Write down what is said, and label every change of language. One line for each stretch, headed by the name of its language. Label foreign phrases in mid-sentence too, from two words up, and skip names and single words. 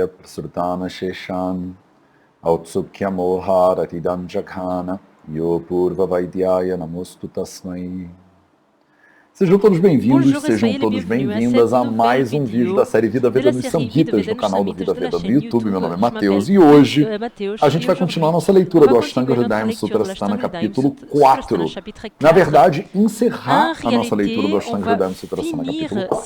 Sanskrit: prasrutana sheshan autsukya moharatidam jaghana yopurva vaidyaya namostu tasmai.
Portuguese: Sejam todos bem-vindos, sejam todos bem-vindas a mais um vídeo da série Vida Veda nos Samhitas no canal do Vida Veda no YouTube. Meu nome é Matheus e hoje a gente vai continuar nossa leitura do Ashtanga Hridayam Sutrasthana capítulo 4. Na verdade, encerrar a nossa leitura do Ashtanga Hridayam Sutrasthana capítulo 4.